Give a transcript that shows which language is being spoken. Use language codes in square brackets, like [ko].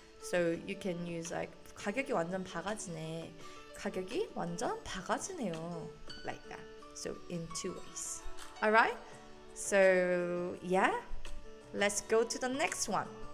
[en] So you can use like [ko] 가격이 완전 바가지네. 가격이 완전 바가지네요. [en] Like that. So in two ways. Alright? So yeah, let's go to the next one.